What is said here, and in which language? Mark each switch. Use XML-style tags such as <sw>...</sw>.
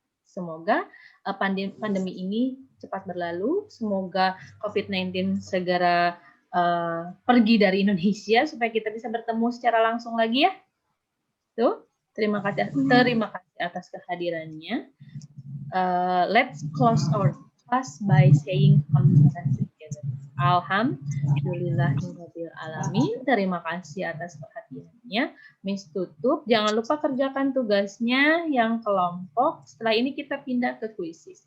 <id>Semoga pandemi ini cepat berlalu. Semoga COVID-19 segera pergi dari Indonesia supaya kita bisa bertemu secara langsung lagi ya. Tuh, terima kasih atas kehadirannya.</id> <en>Let's close our class by saying together.</en> <ar>Alhamdulillahirabbil alamin.</ar> <id>Terima kasih atas perhatiannya. Miss tutup. Jangan lupa kerjakan tugasnya yang kelompok. Setelah ini kita pindah ke kuisis.</id>